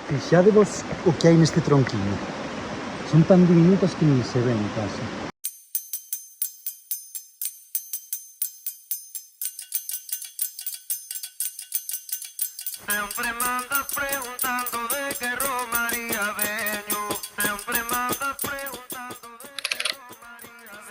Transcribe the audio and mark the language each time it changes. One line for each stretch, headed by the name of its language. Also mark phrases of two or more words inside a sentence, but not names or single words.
Galician: Fixadevos o que hai neste tronquiño. Son tan diminutas que nin se ven casi.
Spanish: Siempre me andas preguntando de qué Romaría vengo. Siempre me andas preguntando de qué Romaría vengo.